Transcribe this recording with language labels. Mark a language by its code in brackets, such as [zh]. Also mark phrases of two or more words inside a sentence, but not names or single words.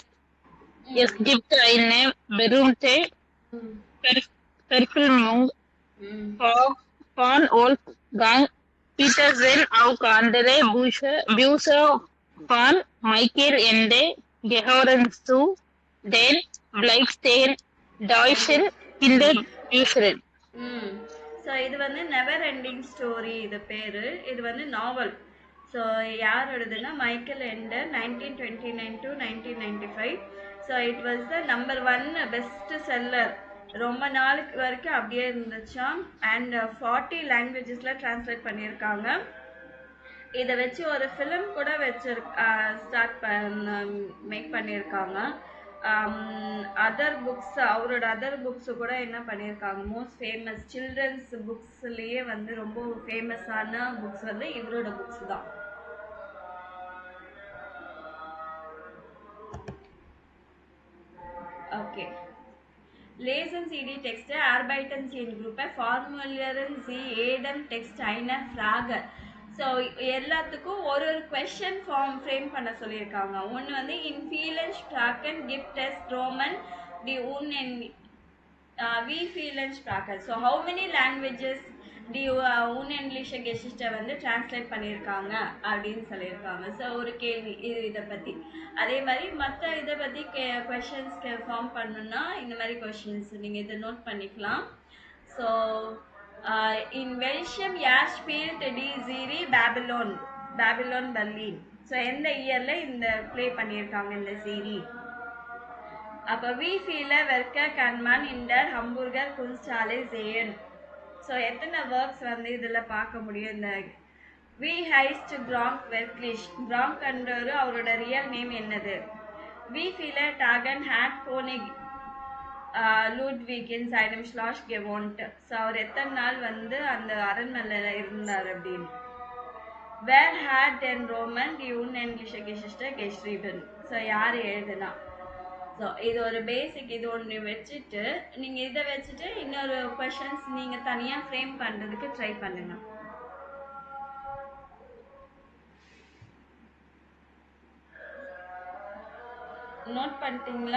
[de] Es gibt eine berühmte Verfilmung von Wolfgang Petersen, auch andere Bücher von Michael Ende gehören zu den beliebtesten deutschen Kinderbüchern. [ta] ஸோ இது வந்து நெவர் எண்டிங் ஸ்டோரி இது பேரு. இது வந்து நாவல். ஸோ யாரோடதுன்னா மைக்கேல் எண்டர் 1929 to 1995. [en] so it was the number 1 best seller. [ta] ரொம்ப நாளுக்கு வரைக்கும் அப்படியே இருந்துச்சாம். அண்ட் 40 லாங்குவேஜஸில் டிரான்ஸ்லேட் பண்ணியிருக்காங்க. இதை வச்சு ஒரு ஃபிலிம் கூட மேக் பண்ணியிருக்காங்க. [en] other books, [ta] அவரோட [en] other books [ta] கூட என்ன பண்ணியிருக்காங்க, [en] most famous children's [ta] புக்ஸ்லேயே வந்து ரொம்ப ஃபேமஸான புக்ஸ் வந்து இவரோட புக்ஸ் தான். ஓகே, [de] Lesen Sie die Texte, arbeiten Sie in Gruppe, formulieren Sie jedem Text eine Frage. [ta] ஸோ எல்லாத்துக்கும் ஒரு [en] question frame [ta] பண்ண சொல்லியிருக்காங்க. ஒன்று வந்து [de] in vielen Sprachen gibt es Roman die wie vielen Sprachen. [en] so how many languages [ta] டி unendliche Geschichte வந்து டிரான்ஸ்லேட் பண்ணியிருக்காங்க அப்படின்னு சொல்லியிருக்காங்க. ஸோ ஒரு கேள்வி இதை பற்றி. அதே மாதிரி மற்ற இதை பற்றி கொஷின்ஸ்க்கு ஃபார்ம் பண்ணணும்னா இந்த மாதிரி கொஷின்ஸ் நீங்கள் இதை நோட் பண்ணிக்கலாம். [de] ஸோ in welchem Jahr spielt die Serie Babylon Berlin. [ta] ஸோ எந்த இயர்ல இந்த ப்ளே பண்ணியிருக்காங்க இந்த சீரி. [de] அப்போ wie viele Werke kann man in der Hamburger Kunsthalle sehen. [ta] ஸோ எத்தனை ஒர்க்ஸ் வந்து இதில் பார்க்க முடியும். இந்த [de] wie heißt Gronk wirklich. [ta] Gronk என்றவர் அவரோட [en] real name [ta] என்னது. [de] wie viele Tage hat König Ludwig in seinem Schloss gewohnt. [ta] ஸோ அவர் எத்தனை நாள் வந்து அந்த அரண்மனையில் இருந்தார் அப்படின்னு. [de] Wer hat den Roman die unendliche Geschichte geschrieben. [ta] ஸோ யார் எழுதுனா. ஸோ இது ஒரு பேசிக், இது ஒன்று வச்சுட்டு நீங்கள் இதை வச்சுட்டு இன்னொரு கொஷன்ஸ் நீங்கள் தனியாக ஃப்ரேம் பண்ணுறதுக்கு ட்ரை பண்ணுங்க. நோட் பண்ணிட்டீங்களா?